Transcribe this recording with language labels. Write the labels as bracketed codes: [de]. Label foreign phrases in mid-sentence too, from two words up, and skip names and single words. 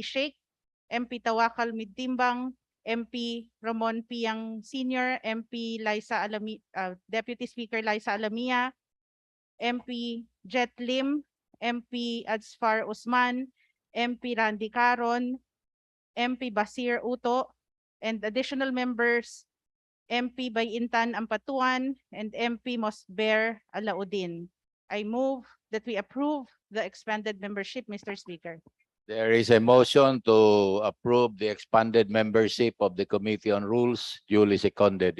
[en] Sheikh, MP Tawakal Midtimbang, MP Ramon Piang Sr., MP Liza Deputy Speaker Liza Alamia, MP Jet Lim, MP Adsfar Usman, MP Randy Caron, MP Basir Uto, and additional members, MP Bayintan Ampatuan, and MP Mosber Alaudin. I move that we approve the expanded membership, Mr. Speaker. There is a motion to approve the expanded membership of the Committee on Rules, duly seconded.